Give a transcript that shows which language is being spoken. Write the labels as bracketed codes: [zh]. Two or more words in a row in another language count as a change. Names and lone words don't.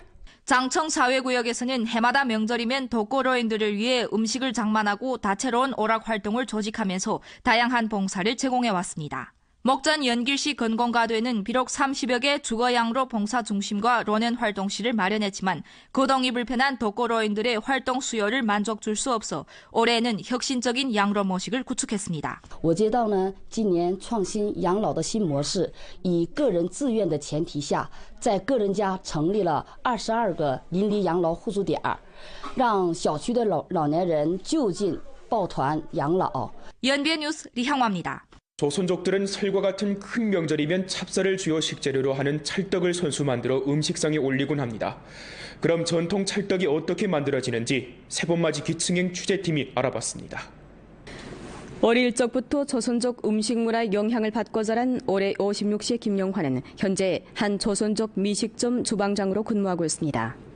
[ko] 장청 사회구역에서는 해마다 명절이면 덕고러인들을 위해 음식을 장만하고 다채로운 오락 활동을 조직하면서 다양한 봉사를 제공해왔습니다. 목전 연길시 건공가도에는 비록 30여 개 주거양로 봉사 중심과 런앤 활동실을 마련했지만 거동이 불편한 덕고러인들의 활동 수요를 만족 줄 수 없어 올해는 혁신적인 양로 모식을 구축했습니다. [zh] 我街道呢，今年创新养老的新模式，以个人自愿的前提下，在个人家成立了22个邻里养老互助点，让小区的老年人就近抱团养老。 [ko] 연비의 뉴스 리향화입니다. 조선족들은 설과 같은 큰 명절이면 찹쌀을 주요 식재료로 하는 찰떡을 손수 만들어 음식상에 올리곤 합니다. 그럼 전통 찰떡이 어떻게 만들어지는지 세번맞이 기층행 취재팀이 알아봤습니다. 어릴 적부터 조선족 음식 문화의 영향을 받고 자란 올해 56세 김영화는 현재 한 조선족 미식점 주방장으로 근무하고 있습니다.